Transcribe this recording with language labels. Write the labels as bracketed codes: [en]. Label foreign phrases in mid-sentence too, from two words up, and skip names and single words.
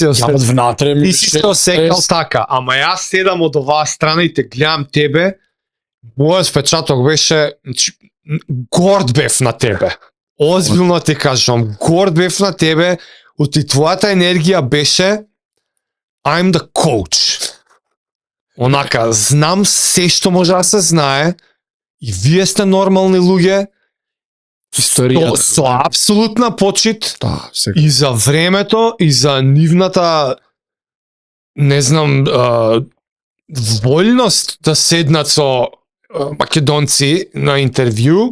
[mk] Ја од внатре ми Ти си се осекал така, ама јас седам од оваа страна и те гледам тебе, мојот впечаток беше, значи, горд бев на тебе. Озбилно ти кажам, горд бев на тебе, оти твојата енергија беше [en] I'm the coach. [mk] Онака, знам се што може да се знае и вие сте нормални луѓе Историјата. со апсолутна почит Да, секој. и за времето и за нивната не знам вољност да седнат со македонци на интервју.